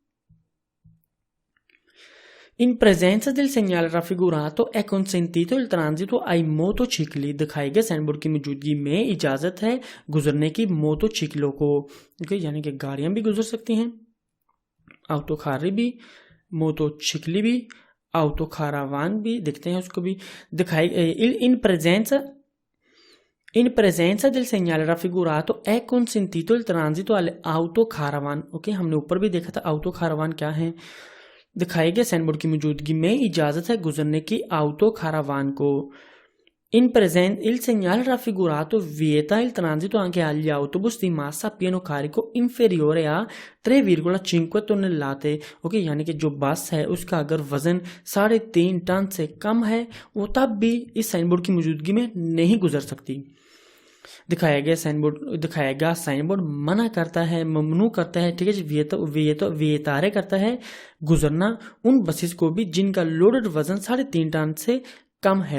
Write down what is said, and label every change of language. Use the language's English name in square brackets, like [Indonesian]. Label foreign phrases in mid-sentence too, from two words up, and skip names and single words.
[Italian] In presenza del segnale raffigurato è consentito il transito ai motocicli, [Hindi] दिखाए गए साइन बोर्ड की मौजूदगी में इजाजत है गुजरने की मोटोचिकलों को। यानी कि गाड़ियां भी गुजर सकती हैं, autocarri भी, मोटोचिकली भी, autocaravan भी, देखते हैं उसको भी। [Italian] दिखाई in presenza del segnale raffigurato è consentito il transito alle autocaravan। [Hindi] ओके, हमने ऊपर भी देखा था autocaravan क्या है। दिखाए गए साइन बोर्ड की मौजूदगी में इजाजत है गुजरने की ऑटो कारावान को। [Italian] In present, il segnale raffigurato vieta il transito anche agli autobus di massa a pieno carico inferiore a 3,5 tonnellate। [Hindi] ओके, यानी कि जो बस है उसका अगर वजन 3.5 टन से कम है वो तब भी इस साइन बोर्ड की मौजूदगी में नहीं गुजर सकती। दिखाया गया साइन बोर्ड मना करता है, ममनू करता है, ठीक है जी, वियतारे करता है गुजरना उन बसेस को भी जिनका लोडेड वजन 3.5 टन से कम है।